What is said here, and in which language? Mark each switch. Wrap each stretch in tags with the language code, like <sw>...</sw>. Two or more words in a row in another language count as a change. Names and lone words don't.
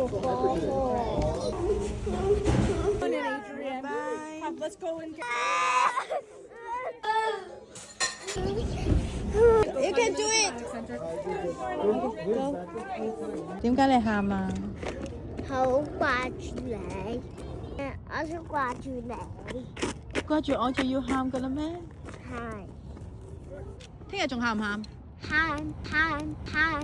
<en>Let's go and get. You can do it.</en> <yue>點解你喊啊？好掛住你，我想掛住你。掛住我就要喊噶啦咩？係聽日仲喊唔喊？喊。</yue>